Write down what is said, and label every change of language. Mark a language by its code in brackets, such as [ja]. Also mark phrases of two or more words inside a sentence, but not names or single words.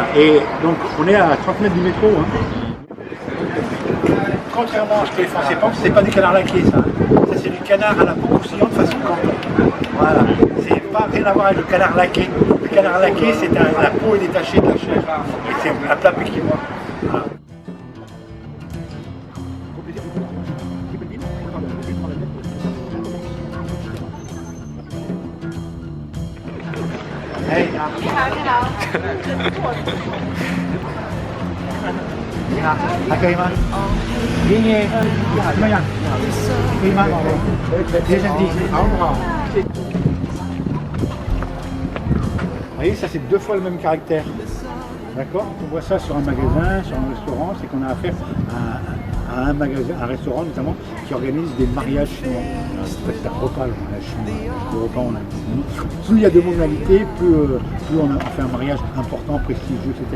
[fr] Et donc on est à 30 mètres du métro. Contrairement à ce que les Français pensent, c'est pas du canard laqué ça. Ça c'est du canard à la peau croustillante façon canton. Voilà. C'est pas rien à voir avec le canard laqué. Le canard laqué, c'est la peau est détachée de la chair. Et c'est un plat pékinois. Voilà. [zh] 哎，你好，你好，还可以吗？爷爷，你好，怎么样？可以吗？别生气，好不好？ [fr] Vous voyez, ça c'est 2 fois le même caractère. D'accord? On voit ça sur un magasin, sur un restaurant, c'est qu'on a affaire à un magasin, un restaurant notamment, qui organise des mariages chinois. C'est un repas, le mariage chinois. Le repas, plus il y a de mondialité, plus on fait un mariage important, prestigieux, etc.